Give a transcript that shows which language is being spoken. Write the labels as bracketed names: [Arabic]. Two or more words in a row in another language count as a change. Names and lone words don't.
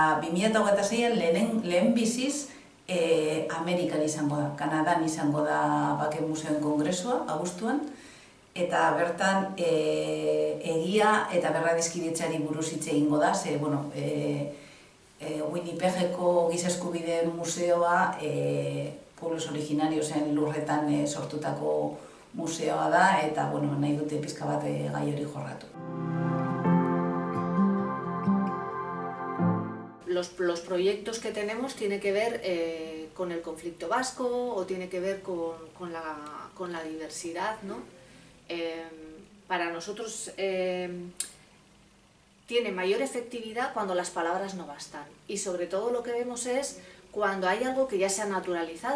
[Basque] Eta 2026an lehen biziz Amerikan izango da, Kanadan izango da Bake Museoen Kongresua, abuztuan, eta bertan egia eta berradizkidetzari buruz hitz egingo da, ze, bueno, Winnipegeko Giza Eskubideen Museoa [Spanish] pueblos originariosen [Basque] lurretan sortutako museoa da, eta, bueno, nahi dute pizka bat gai hori jorratu. [Spanish] Los proyectos que tenemos tienen que ver con el conflicto vasco o tiene que ver con la diversidad, ¿no? Para nosotros tiene mayor efectividad cuando las palabras no bastan, y sobre todo lo que vemos es cuando hay algo que ya se ha naturalizado.